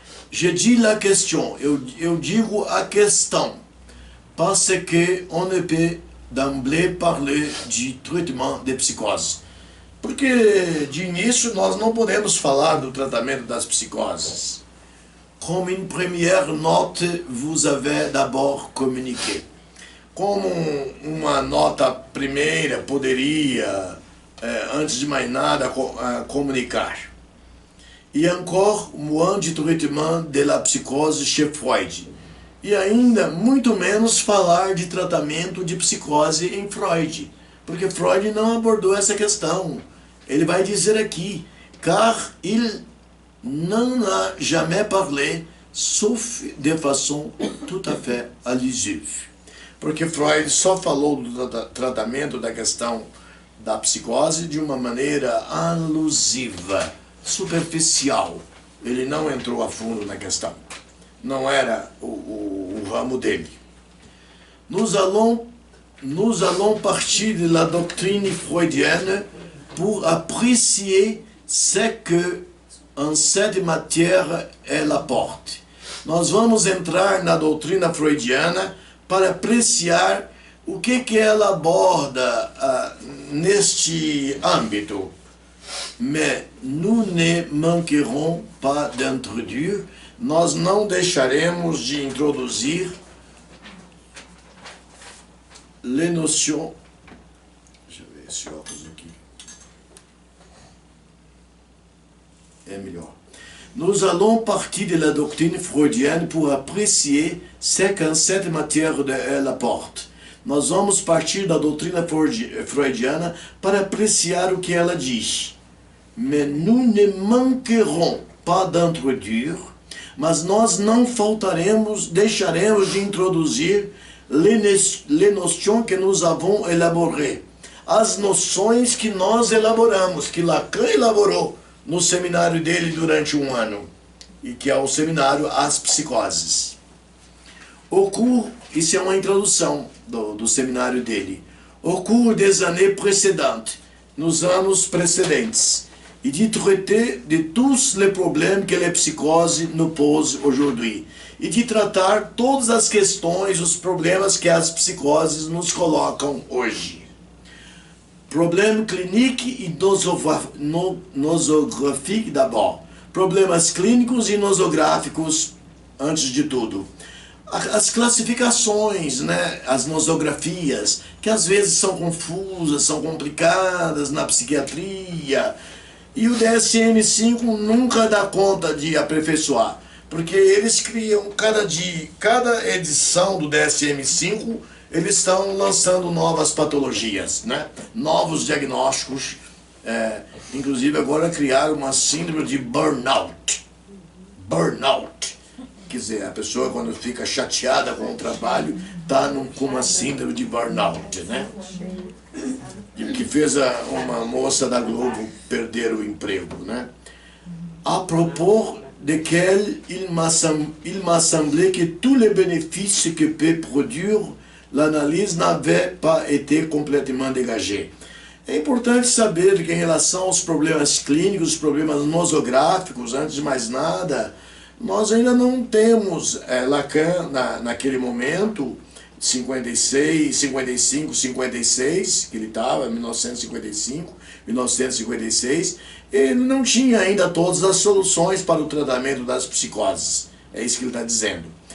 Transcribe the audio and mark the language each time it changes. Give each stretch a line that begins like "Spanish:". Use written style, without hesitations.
French: Je dis la question,
Portuguese: eu digo a questão,
French: parce que on ne peut d'emblée parler du traitement de psychose.
Portuguese: Porque, de início, nós não podemos falar do tratamento das psicoses.
French: Comme une première note, vous avez d'abord communiqué.
Portuguese: Como uma nota primeira poderia, antes de mais nada, comunicar.
French: E encore, moins de traitement de la psychose chez Freud.
Portuguese: E ainda, muito menos, falar de tratamento de psicose em Freud. Porque Freud não abordou essa questão. Ele vai dizer aqui,
French: car il n'en a jamais parlé, sauf de façon tout à fait allusive.
Portuguese: Porque Freud só falou do tratamento da questão da psicose de uma maneira alusiva, superficial. Ele não entrou a fundo na questão. Não era o ramo dele.
French: Nous allons partir de la doctrine freudienne pour apprécier ce que en cette matière elle apporte.
Portuguese: Nós vamos entrar na doutrina freudiana para apreciar o que ela aborda neste âmbito.
French: Mais nous ne manquerons pas d'introduire,
Portuguese: nós não deixaremos de introduzir
French: les notions.
Portuguese: Deixa eu ver esse óculos aqui. É melhor.
French: Nous allons partir de la doctrine freudienne pour apprécier ce qu'en cette matière elle apporte.
Portuguese: Nós vamos partir da doutrina freudiana para apreciar o que ela diz.
French: Mais nous ne manquerons pas d'introduire,
Portuguese: mas nós não faltaremos, deixaremos de introduzir
French: les notions que nous avons élaborées.
Portuguese: As noções que nós elaboramos, que Lacan elaborou no seminário dele durante um ano, e que é o seminário As Psicoses.
French: Au cours,
Portuguese: isso é uma introdução do seminário dele.
French: Au cours des années précédentes,
Portuguese: nos anos precedentes,
French: et de traiter de tous les problèmes que la psychose nous pose aujourd'hui.
Portuguese: E de tratar todas as questões, os problemas que as psicoses nos colocam hoje.
French: Problème clinique e nosográfique d'abord.
Portuguese: Problemas clínicos e nosográficos antes de tudo. As classificações, né, as nosografias, que às vezes são confusas, são complicadas na psiquiatria. E o DSM-5 nunca dá conta de aperfeiçoar, porque eles criam, cada edição do DSM-5, eles estão lançando novas patologias, né? Novos diagnósticos, inclusive agora criaram uma síndrome de burnout. Burnout. Quer dizer, a pessoa quando fica chateada com o trabalho, está com uma síndrome de burnout, né? E que fez uma moça da Globo perder o emprego, né?
French: À propos de quel il m'a semblé que tous les bénéfices que peut produire l'analyse n'avaient pas été complètement dégagés.
Portuguese: É importante saber que em relação aos problemas clínicos, os problemas nosográficos, antes de mais nada, nós ainda não temos Lacan naquele momento, 56, 55, 56, que ele estava, 1955, 1956, ele não tinha ainda todas as soluções para o tratamento das psicoses. É isso que ele está dizendo.